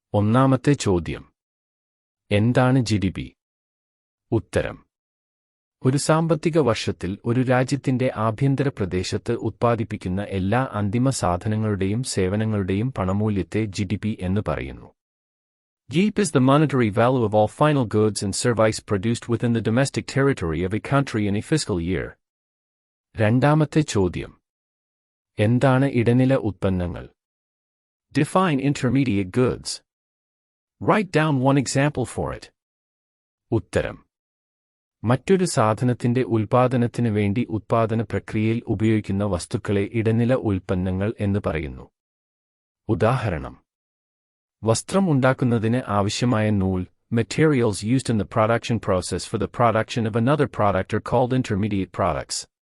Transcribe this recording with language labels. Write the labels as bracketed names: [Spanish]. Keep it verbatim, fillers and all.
[Malayalam] ഒന്നാമത്തെ ചോദ്യം, എന്താണ് ജി ഡി പി? ഉത്തരം, ഒരു സാമ്പത്തിക വർഷത്തിൽ ഒരു രാജ്യത്തിന്റെ ആഭ്യന്തര പ്രദേശത്ത് ഉത്പാദിപ്പിക്കുന്ന എല്ലാ അന്തിമ സാധനങ്ങളുടെയും സേവനങ്ങളുടെയും പണമൂല്യത്തെ ജി ഡി പി എന്ന് പറയുന്നു. [English] G D P is the monetary value of all final goods and services produced within the domestic territory of a country in a fiscal year. [Malayalam] രണ്ടാമത്തെ ചോദ്യം, എന്താണ് ഇടനില ഉൽപ്പന്നങ്ങൾ? [English] Define intermediate goods. Write down one example for it. [Malayalam] ഉത്തരം, മറ്റൊരു സാധനത്തിന്റെ ഉൽപാദനത്തിന് വേണ്ടി ഉൽപാദന പ്രക്രിയയിൽ ഉപയോഗിക്കുന്ന വസ്തുക്കളെ ഇടനില ഉൽപ്പന്നങ്ങൾ എന്ന് പറയുന്നു. ഉദാഹരണം, വസ്ത്രം ഉണ്ടാക്കുന്നതിന് ആവശ്യമായ നൂൽ, [English] Materials used in the production process for the production of another product are called intermediate products.